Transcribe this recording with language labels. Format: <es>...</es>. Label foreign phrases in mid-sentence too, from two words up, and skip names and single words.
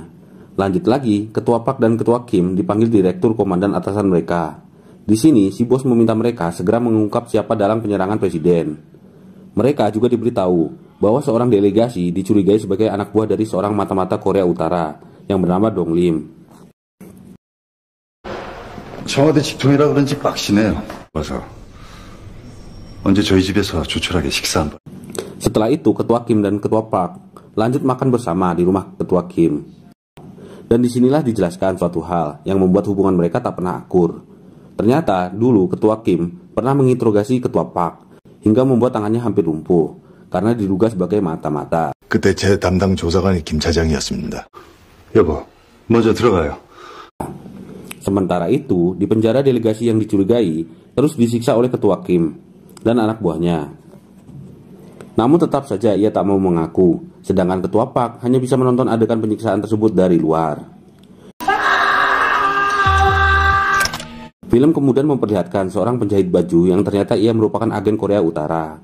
<id>Lanjut lagi, Ketua Park dan Ketua Kim dipanggil direktur komandan atasan mereka. Di sini, si bos meminta mereka segera mengungkap siapa dalam penyerangan presiden. Mereka juga diberitahu bahwa seorang delegasi dicurigai sebagai anak buah dari seorang mata-mata Korea Utara yang bernama Dong Lim.</id> <ko>청와대 직통이라 그런지 빡시네요. 와서 언제 저희 집에서 조촐하게 식사 한번.</ko> <id>Setelah itu, Ketua Kim dan Ketua Park lanjut makan bersama di rumah Ketua Kim. Dan disinilah dijelaskan suatu hal yang membuat hubungan mereka tak pernah akur. Ternyata dulu Ketua Kim pernah menginterogasi Ketua Park hingga membuat tangannya hampir lumpuh karena diduga sebagai mata-mata.</id> <ko>그때 제 담당 조사관이 김 차장이었습니다. 여보, 먼저 들어가요.</ko> <id>Sementara itu, di penjara delegasi yang dicurigai terus disiksa oleh Ketua Kim dan anak buahnya. Namun tetap saja ia tak mau mengaku, sedangkan Ketua Park hanya bisa menonton adegan penyiksaan tersebut dari luar. Film kemudian memperlihatkan seorang penjahit baju yang ternyata ia merupakan agen Korea Utara.</id>